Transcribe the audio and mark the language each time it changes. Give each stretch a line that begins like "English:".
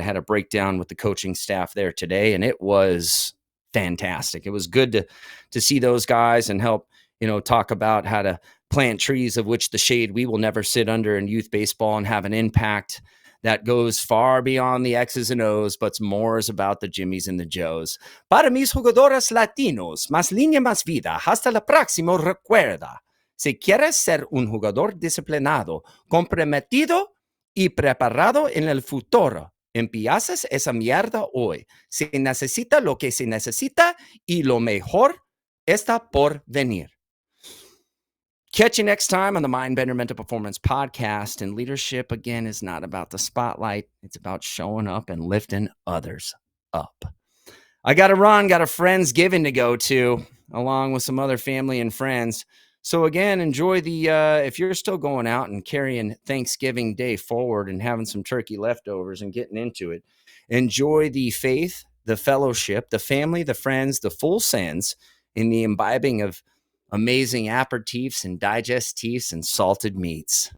English: I had a breakdown with the coaching staff there today, and it was fantastic. It was good to see those guys and help, talk about how to plant trees of which the shade we will never sit under in youth baseball and have an impact that goes far beyond the X's and O's, but more is about the Jimmys and the Joes.
Spanish: Para mis jugadores latinos, más línea, más vida. Hasta la próxima, recuerda. Si quieres ser un jugador disciplinado, comprometido y preparado en el futuro, empiezas esa mierda hoy. Se necesita lo que se necesita y lo mejor está por venir.
English: Catch you next time on the Mindbender Mental Performance Podcast. And leadership, again, is not about the spotlight. It's about showing up and lifting others up. I got to run, got a Friendsgiving to go to, along with some other family and friends. So again, enjoy the, if you're still going out and carrying Thanksgiving Day forward and having some turkey leftovers and getting into it, enjoy the faith, the fellowship, the family, the friends, the full sense in the imbibing of amazing aperitifs and digestifs and salted meats.